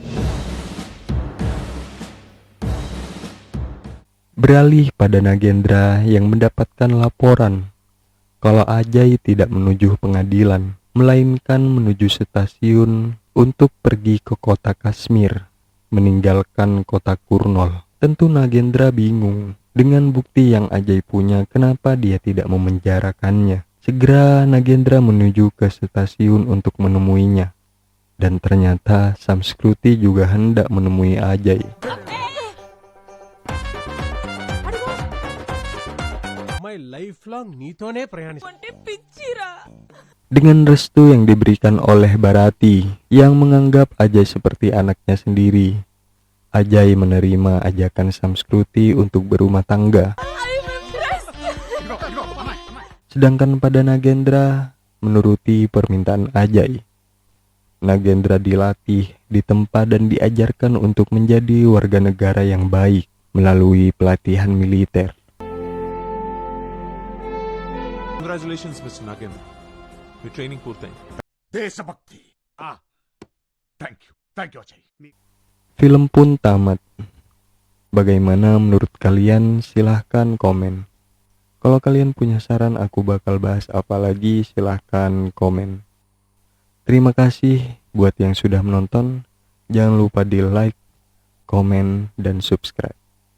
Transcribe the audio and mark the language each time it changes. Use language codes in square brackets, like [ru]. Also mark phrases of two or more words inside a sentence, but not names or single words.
[id] Beralih pada Nagendra yang mendapatkan laporan kalau Ajay tidak menuju pengadilan, melainkan menuju stasiun untuk pergi ke kota Kashmir, meninggalkan kota Kurnol. Tentu Nagendra bingung dengan bukti yang Ajay punya, kenapa dia tidak memenjarakannya. Segera Nagendra menuju ke stasiun untuk menemuinya. Dan ternyata Samskruti juga hendak menemui Ajay. [en] my life long [te] నీతోనే ప్రయాణిస్తాను. [id] Dengan restu yang diberikan oleh Bharati yang menganggap Ajay seperti anaknya sendiri, Ajay menerima ajakan Samskruti untuk berumah tangga. Sedangkan pada Nagendra menuruti permintaan Ajay. Nagendra dilatih, ditempa dan diajarkan untuk menjadi warga negara yang baik melalui pelatihan militer. [en] Congratulations, Mr. Nagendra. Your training పూర్తయింది. దేశభక్తి thank you అజయ్ [id] Film pun tamat. Bagaimana menurut kalian? Silahkan komen. Kalau kalian punya saran aku bakal bahas apa lagi, silahkan komen. Terima kasih buat yang sudah menonton. Jangan lupa di like, komen, dan subscribe.